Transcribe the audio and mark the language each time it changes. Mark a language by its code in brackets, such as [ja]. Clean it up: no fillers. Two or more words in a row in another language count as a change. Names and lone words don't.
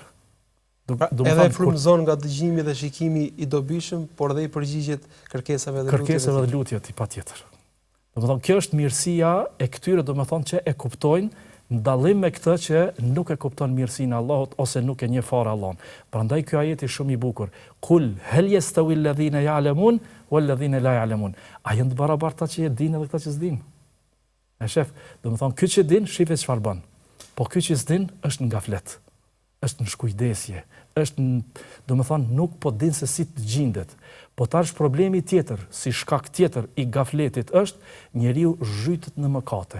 [sq] Edhe frymëzon nga dëgjimi dhe shikimi i dobishëm, por dhe i përgjigjet kërkesave dhe lutjeve patjetër. Domethënë kjo është mirësia e këtyre, domethënë që e kuptojnë, në dallim me këtë që nuk e kupton mirësinë e Allahut ose nuk e njeh fare Allahun. Prandaj ky ajet është shumë i bukur. [ar] قل هل يستوي الذين يعلمون والذين لا يعلمون. [sq] A janë të barabarta që e dinë edhe këta që s'dinë? E shef, domethënë ky që din, shifet çfarë bën. Po ky që s'din është në gaflet. Është në shkujdesje, është domethënë nuk po din se si të gjendet. Po tash problemi tjetër, si shkak tjetër i gafletit është njeriu zhytet në mëkate.